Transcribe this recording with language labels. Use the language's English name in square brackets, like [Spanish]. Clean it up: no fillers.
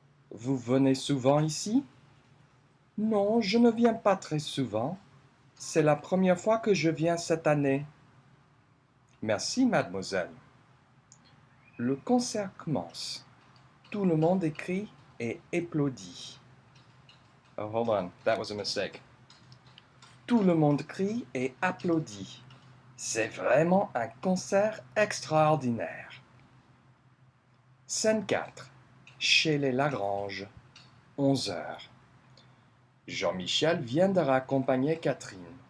[French] Vous venez souvent ici? Non, je ne viens pas très souvent. C'est la première fois que je viens cette année. Merci mademoiselle. Le concert commence. Tout le monde écrit et applaudit. [English] Oh, hold on, that was a mistake. [French] Tout le monde crie et applaudit. C'est vraiment un concert extraordinaire. Scène 4. Chez les Lagrange, 11h. Jean-Michel vient de raccompagner Catherine.